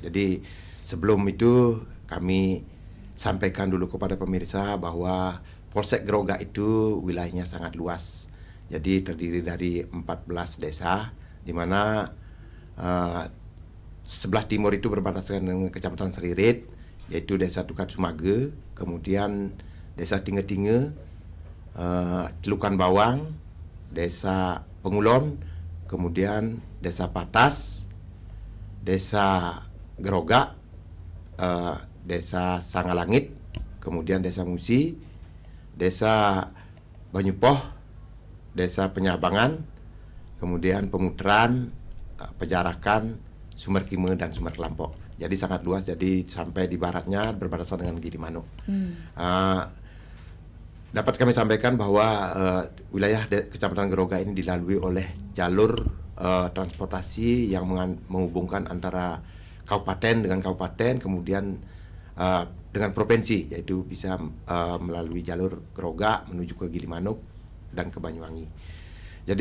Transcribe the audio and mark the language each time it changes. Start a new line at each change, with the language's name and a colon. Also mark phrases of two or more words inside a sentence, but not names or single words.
Indonesian: Jadi sebelum itu kami sampaikan dulu kepada pemirsa bahwa Polsek Grogak itu wilayahnya sangat luas. Jadi terdiri dari 14 desa, di mana sebelah timur itu berbatasan dengan Kecamatan Seririt, yaitu Desa Tukat Sumage, kemudian Desa Tinge-Tinge, Celukan Bawang, Desa Pengulon, kemudian Desa Patas, Desa Grogak, Desa Sangalangit, kemudian Desa Musi, Desa Banyupoh, Desa Penyabangan, kemudian Pemuteran, Pejarakan, Sumber Kime, dan Sumber Kelampok. Jadi sangat luas, jadi sampai di baratnya berbatasan dengan Gilimanuk. Dapat kami sampaikan bahwa wilayah Kecamatan Grogak ini dilalui oleh jalur transportasi yang menghubungkan antara kabupaten dengan kabupaten, kemudian dengan provinsi, yaitu bisa melalui jalur Grogak menuju ke Gilimanuk dan ke Banyuwangi.